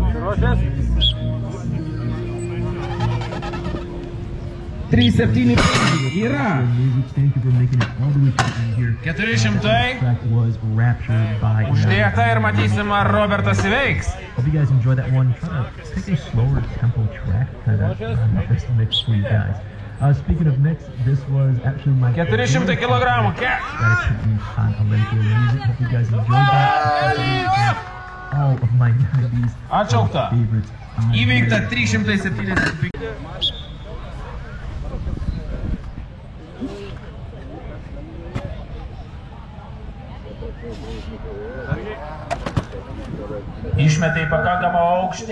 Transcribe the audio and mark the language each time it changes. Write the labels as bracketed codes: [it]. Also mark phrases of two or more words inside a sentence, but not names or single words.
[lt] 375 yra. 400. Uždėta ir matysim, ar Robertas įveiks. [en] Hope you guys enjoyed that one. Try to take a slower tempo track, kind of this mix for you guys. Speaking of mix, this was actually my [lt] 400 kilogramų. [en] that I took on Olympia music. Hope you guys enjoyed that. All of my 90s [lt] Atšaukta. [en] favorites. [lt] Įveikta 375. Išmetė į pakankamą aukštį.